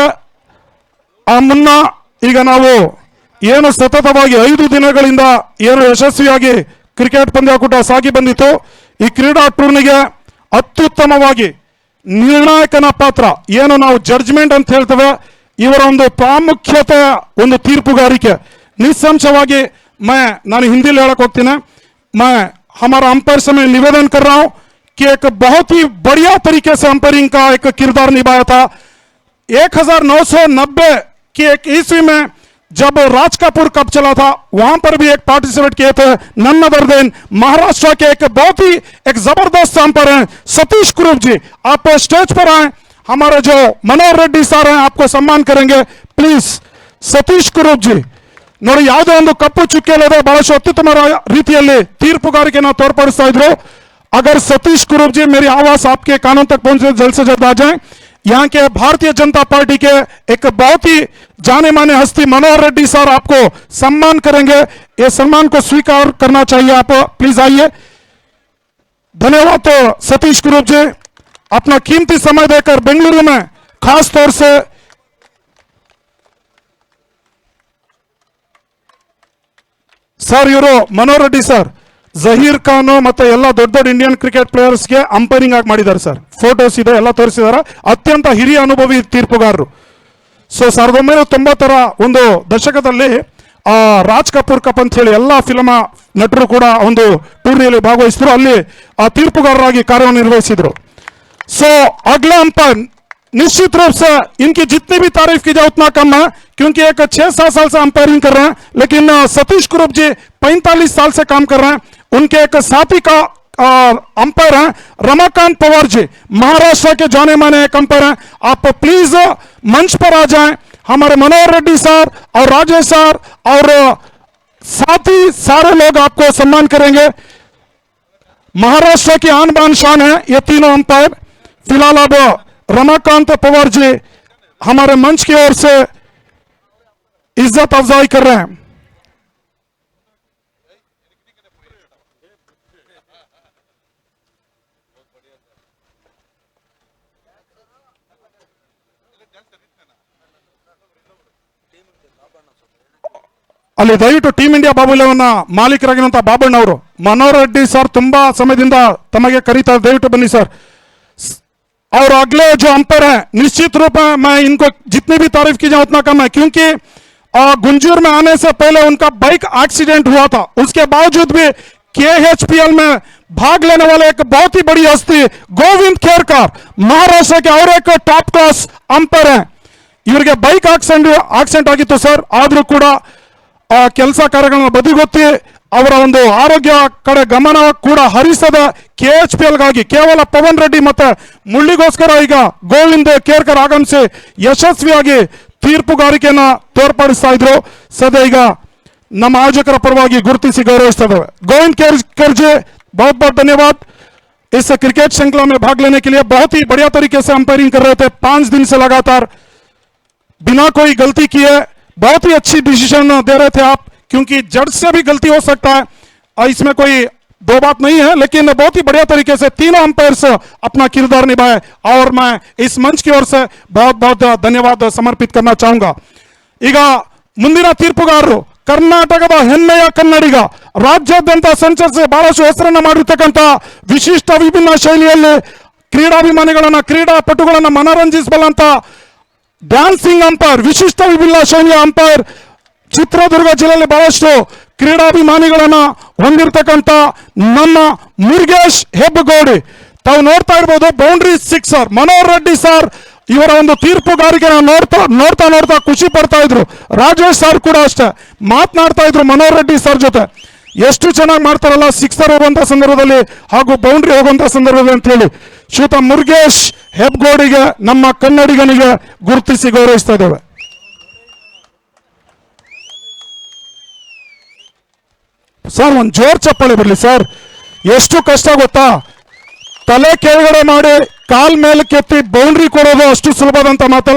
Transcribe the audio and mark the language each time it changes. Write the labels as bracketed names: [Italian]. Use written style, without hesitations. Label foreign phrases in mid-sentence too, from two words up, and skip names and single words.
[Kannada] ಆ ಮುನ್ನ ಈಗ ನಾವು ಏನು ಸತತವಾಗಿ 5 ದಿನಗಳಿಂದ ಏನು ಯಶಸ್ವಿಯಾಗಿ ಕ್ರಿಕೆಟ್ ಪಂದ್ಯಾಕೂಟ ಸಾಗಿ ಬಂದಿತ್ತು, ಈ ಕ್ರೀಡಾ ಟೂರ್ನಿಗೆ ಅತ್ಯುತ್ತಮವಾಗಿ ನಿರ್ಣಾಯಕನ ಪಾತ್ರ ಏನು ನಾವು ಜಡ್ಜ್ಮೆಂಟ್ ಅಂತ ಹೇಳ್ತೇವೆ, ಇವರ ಒಂದು ಪ್ರಾಮುಖ್ಯತೆ, ಒಂದು ತೀರ್ಪುಗಾರಿಕೆ. ನಿಸ್ಸಂಶಯವಾಗಿ ನಾನು ಹಿಂದಿಲಿ ಹೇಳಕ್ ಹೋಗ್ತೀನಿ, [Hindi] हमारा अंपायर से मैं निवेदन कर रहा हूं कि एक बहुत ही बढ़िया तरीके से अंपायरिंग का एक किरदार निभाया था. 1990 की एक ईस्वी में जब राज कपूर कप चला था, वहां पर भी एक पार्टिसिपेट किए थे. [English] none other than [Hindi] महाराष्ट्र के एक बहुत ही एक जबरदस्त अंपायर हैं सतीश कुरूप जी. आप स्टेज पर आए, हमारे जो मनोहर रेड्डी सर हैं आपको सम्मान करेंगे प्लीज सतीश कुरूप जी [Kannada] ನೋಡಿ ಯಾವುದೋ ಒಂದು ಕಪ್ಪು ಚುಕ್ಕೆ ಇಲ್ಲದೆ ಬಹಳಷ್ಟು ಅತ್ಯುತ್ತಮ ರೀತಿಯಲ್ಲಿ ತೀರ್ಪುಗಾರಿಕೆಯನ್ನು ತೋರ್ಪಡಿಸ್ತಾ ಇದ್ರು [Hindi] अगर सतीश कुरूप जी मेरी आवाज आपके कानों तक पहुंचे जल्द से जल्द आ जाए यहाँ के भारतीय जनता पार्टी के एक बहुत ही जाने माने हस्ती मनोहर रेड्डी सर आपको सम्मान करेंगे ये सम्मान को स्वीकार करना चाहिए आप प्लीज आइए धन्यवाद तो सतीश कुरूप जी अपना कीमती समय देकर बेंगलुरु में खास तौर से [Kannada] सर इವರು मनोहर रेड्डी सर ಜಹೀರ್ ಖಾನ್ ಮತ್ತೆ ಎಲ್ಲ ದೊಡ್ಡ ದೊಡ್ಡ [English] Indian cricket players [Kannada] ಅಂಪೈರಿಂಗ್ ಆಗಿ ಮಾಡಿದ್ದಾರೆ ಸರ್ ಫೋಟೋಸ್ ಇದೆ ಎಲ್ಲ ತೋರಿಸಿದ್ದಾರೆ ಅತ್ಯಂತ ಹಿರಿಯ ಅನುಭವಿ ತೀರ್ಪುಗಾರರು ಸೊ 1990ರ ಒಂದು ದಶಕದಲ್ಲಿ ರಾಜ್ ಕಪೂರ್ ಕಪ್ ಅಂತ ಹೇಳಿ ಎಲ್ಲ ಫಿಲ್ಮ್ ನಟರು ಕೂಡ ಒಂದು ಟೂರ್ನಿಯಲ್ಲಿ ಭಾಗವಹಿಸಿದ್ರು ಅಲ್ಲಿ ತೀರ್ಪುಗಾರರಾಗಿ ಕಾರ್ಯನಿರ್ವಹಿಸಿದ್ರು [Hindi] सो अगले अंपायर निश्चित रूप से इनकी जितनी भी तारीफ की जाए उतना कम है क्योंकि एक 6-7 साल से अंपायरिंग कर रहे हैं लेकिन सतीश कुरूप जी 45 साल से काम कर रहे हैं उनके एक साथी का अंपायर हैं रमाकांत पवार जी महाराष्ट्र के जाने माने एक अंपायर हैं आप प्लीज मंच पर आ जाएं हमारे मनोहर रेड्डी सर और राजेश सर और साथी सारे लोग आपको सम्मान करेंगे महाराष्ट्र की आन बान शान है ये तीनों अंपायर फिलहाल अब रमाकांत पवार जी हमारे मंच की ओर से इज्जत अफजाई कर रहे हैं [Kannada] ಅಲ್ಲಿ ದಯವಿಟ್ಟು ಟೀಮ್ ಇಂಡಿಯಾ ಬಾಬುಲವನ್ನ ಮಾಲೀಕರಾಗಿರುವಂತಹ ಬಾಬಣ್ಣ ಅವರು मनोहर रेड्डी सर ತುಂಬಾ ಸಮಯದಿಂದ ತಮಗೆ ಕರೀತಾರೆ ದಯವಿಟ್ಟು ಬನ್ನಿ ಸರ್ [Hindi] और अगले जो अंपायर है निश्चित रूप में मैं इनको जितनी भी तारीफ की जाए उतना कम है क्योंकि गुंजूर में आने से पहले उनका [English] bike accident [Hindi] हुआ था उसके बावजूद भी KHPL में भाग लेने वाले एक बहुत ही बड़ी हस्ती गोविंद खेरकर महाराष्ट्र के और एक टॉप क्लास अंपायर है [Kannada] ಇವರಿಗೆ [English] bike accident [Kannada] ಆಗಿತ್ತು ಸರ್ ಆದ್ರೂ ಕೂಡ ಕೆಲಸ ಕಾರ್ಯಗಳನ್ನ ಬದಿಗೊತ್ತಿ ಅವರ ಒಂದು ಆರೋಗ್ಯ ಕಡೆ ಗಮನ ಕೂಡ ಹರಿಸದ KHPL ಗಾಗಿ ಕೇವಲ ಪವನ್ ರೆಡ್ಡಿ ಮತ್ತೆ ಮುಳ್ಳಿಗೋಸ್ಕರ ಈಗ ಗೋವಿಂದ್ ಕೇರ್ಕರ್ ಆಗಮಿಸಿ ಯಶಸ್ವಿಯಾಗಿ ತೀರ್ಪುಗಾರಿಕೆಯನ್ನ ತೋರ್ಪಡಿಸ್ತಾ ಇದ್ರು ಸದ್ಯ ಈಗ ನಮ್ಮ ಆಯೋಜಕರ ಪರವಾಗಿ ಗುರುತಿಸಿ ಗೌರವಿಸ್ತಾ ಇದ್ದೇವೆ [Hindi] गोविंद केरकर जी बहुत बहुत धन्यवाद इस क्रिकेट श्रृंखला में भाग लेने के लिए बहुत ही बढ़िया तरीके से अंपायरिंग कर रहे थे 5 दिन से लगातार बिना कोई गलती किए बहुत ही अच्छी डिसीजन दे रहे थे आप क्योंकि जज से भी गलती हो सकता है इसमें कोई दो बात नहीं है लेकिन बहुत ही बढ़िया तरीके से तीनों अंपायर्स अपना किरदार निभाए और मैं इस मंच की ओर से बहुत बहुत धन्यवाद समर्पित करना चाहूंगा [Kannada] ಈಗ ಮುಂದಿನ ತೀರ್ಪುಗಾರರು ಕರ್ನಾಟಕದ ಹೆಮ್ಮೆಯ ಕನ್ನಡಿಗ ರಾಜ್ಯಾದ್ಯಂತ ಸಂಚರಿಸಿ ಬಹಳಷ್ಟು ಹೆಸರನ್ನ ಮಾಡಿರ್ತಕ್ಕಂಥ ವಿಶಿಷ್ಟ ವಿಭಿನ್ನ ಶೈಲಿಯಲ್ಲಿ ಕ್ರೀಡಾಭಿಮಾನಿಗಳನ್ನ ಕ್ರೀಡಾಪಟುಗಳನ್ನ ಮನರಂಜಿಸಬಲ್ಲಂತ [English] dancing umpire [Kannada] ವಿಶಿಷ್ಟ ವಿಭಿನ್ನ ಶೈಲಿಯ ಅಂಪೈರ್ ಚಿತ್ರದುರ್ಗ ಜಿಲ್ಲೆಯಲ್ಲಿ ಬಹಳಷ್ಟು ಕ್ರೀಡಾಭಿಮಾನಿಗಳನ್ನ ಹೊಂದಿರತಕ್ಕಂತ ನಮ್ಮ ಮುರುಗೇಶ್ ಹೆಬ್ಬಗೋಡಿ ತಾವು ನೋಡ್ತಾ ಇರಬಹುದು [English] boundary sixer [Kannada] मनोहर रेड्डी ಸರ್ ಇವರ ಒಂದು ತೀರ್ಪುಗಾರಿಕೆನ ನೋಡ್ತಾ ಖುಷಿ ಪಡ್ತಾ ಇದ್ರು ರಾಜೇಶ್ ಸರ್ ಕೂಡ ಅಷ್ಟೇ ಮಾತನಾಡ್ತಾ ಇದ್ರು मनोहर रेड्डी ಸರ್ ಜೊತೆ ಎಷ್ಟು ಚೆನ್ನಾಗಿ ಮಾಡ್ತಾರಲ್ಲ ಸಿಕ್ಸರ್ ಹೋಗುವಂತ ಸಂದರ್ಭದಲ್ಲಿ ಹಾಗೂ ಬೌಂಡ್ರಿ ಹೋಗುವಂತ ಸಂದರ್ಭದಲ್ಲಿ ಅಂತ ಹೇಳಿ ಶ್ರೀಯುತ ಮುರುಗೇಶ್ ಹೆಬ್ಬಗೋಡಿಗೆ ನಮ್ಮ ಕನ್ನಡಿಗನಿಗೆ ಗುರುತಿಸಿ ಗೌರವಿಸ್ತಾ ಇದ್ದೇವೆ ಸರ್ ಒಂದು ಜೋರ್ ಚಪ್ಪಾಳೆ ಬರಲಿ ಸರ್ ಎಷ್ಟು ಕಷ್ಟ ಗೊತ್ತಾ ತಲೆ ಕೆಳಗಡೆ ಮಾಡಿ ಕಾಲ್ ಮೇಲೆ ಕೆತ್ತಿ ಬೌಂಡ್ರಿ ಕೊಡೋದು ಅಷ್ಟು ಸುಲಭದಂತ ಮಾತಲ್ಲ